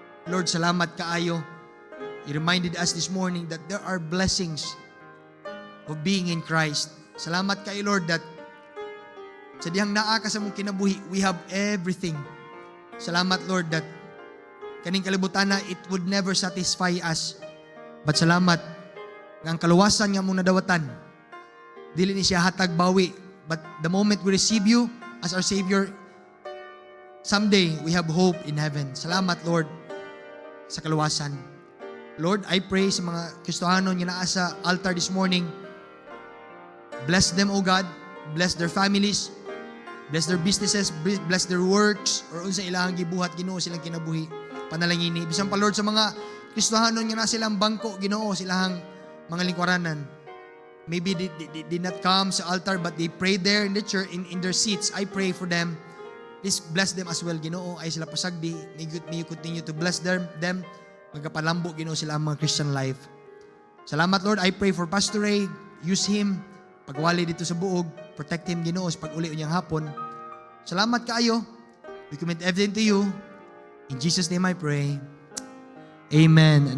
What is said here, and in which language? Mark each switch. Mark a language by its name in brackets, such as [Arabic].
[English] Lord, [Cebuano] salamat kaayo. [English] You reminded us this morning that there are blessings of being in Christ. [Cebuano] Salamat kaayo, Lord, [English] that [Cebuano] sa dihang naa ka sa mong kinabuhi, [English] we have everything. [Cebuano] Salamat, [English] Lord, that [Cebuano] kaning kalibutan na, [English] it would never satisfy us. [Cebuano] But salamat nga ang kaluwasan nga mong nadawatan, dili ni siya hatag bawi. [English] But the moment we receive you as our Savior, someday we have hope in heaven. [Cebuano] Salamat, [English] Lord, [Cebuano] sa kaluwasan. [English] Lord, I pray [Cebuano] sa mga Kristohanon nga naa sa altar [English] this morning. Bless them, O God. Bless their families. Bless their businesses. Bless their works. Or [Cebuano] unsa ilang gibuhat, Ginoo, silang kinabuhi. Panalangini. Bisan pa, Lord, sa mga Kristohanon nga na silang bangko, Ginoo, silang mga lingkuranan. [English] Maybe they did not come sa altar, but they prayed there in the church, in their seats. I pray for them. Please bless them as well, Ginoo. [Cebuano] Ay sila pasagdi. [English] May you continue to bless them. [Cebuano] Magkapalambo Ginoo sila ang mga [English] Christian life. [Cebuano] Salamat [English] Lord, I pray for Pastor Ray. Use him. [Cebuano] Pagwali dito sa buog. [English] Protect him [Cebuano] Ginoo sa pag-uli niyang hapon. Salamat kaayo. [English] We commit everything to you. In Jesus' name I pray. Amen.